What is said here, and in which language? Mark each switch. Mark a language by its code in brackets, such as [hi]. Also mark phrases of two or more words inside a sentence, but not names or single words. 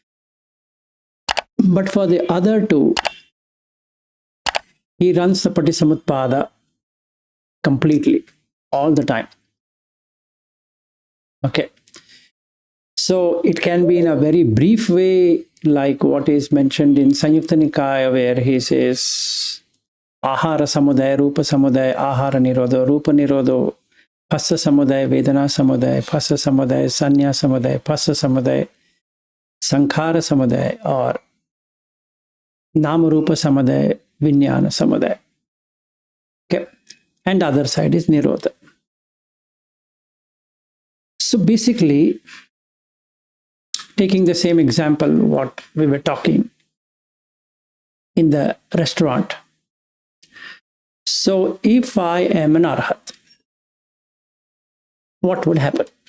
[en] But for the other two, he runs the Patisamutpada completely, all the time. Okay. So it can be in a very brief way, like what is mentioned in Sanyukta Nikaya, where he says, [pi] Ahara samudaya, rupa samudaya, ahara nirodho, rupa nirodho, phassa samudaya, vedana samudaya, phassa samudaya, sanya samudaya, phassa samudaya, sankhara samudaya, or nama rupa samudaya, vinyana samudaya. [en] Okay. And other side is nirodha. So basically, taking the same example, what we were talking in the restaurant. So if I am an Arahat, what would happen?